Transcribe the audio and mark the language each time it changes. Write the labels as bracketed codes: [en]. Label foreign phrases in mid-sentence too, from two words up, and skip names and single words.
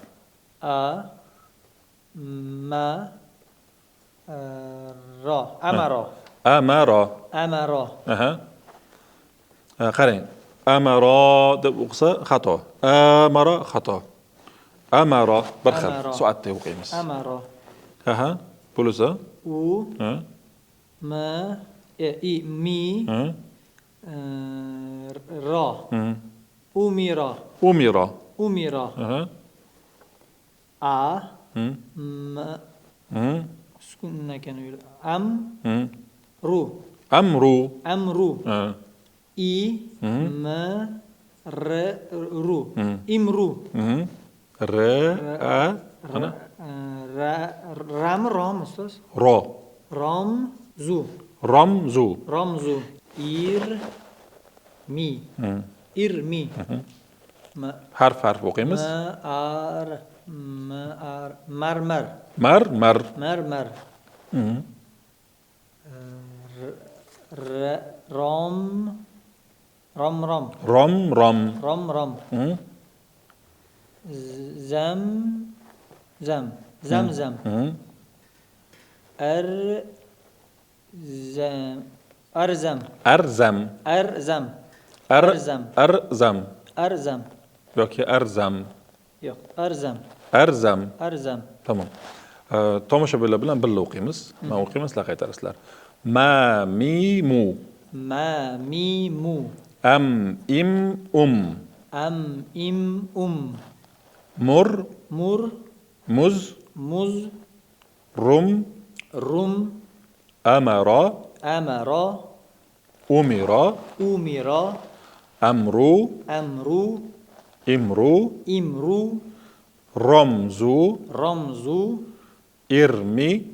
[uz] A, ma, ro. Amaro. Amaro. Amaro. Aha. Qarang. Amaro deb o'qisa xato. Amaro xato. Amaro bir xil soatda o'qiymiz. Amaro. Aha. Bo'lsa? U, m, i, mi, ro. Umiro. Umiro. Umiro. Aha. A, m, sukun ekan. Am, ru. Amru. Amru. I M R ru. Imru. R A ana Ram rom ustoz. ro Rom zu. romzu. Romzu. Ir mi. İrmi. Harf o'qiymiz. Marmar. Mar. Marmar. Rom. Rom. Zam. Arzam. yoki arzam. Yo'q, arzam. Tamam. Tomoshabinlar bilan birga o'qiymiz. Men o'qiyman, sizlar qaytarasizlar. Ma mi mu. Am im Mur. Muz. Rum. Amara. Umira. Amru. Imru. Romzu. Irmi.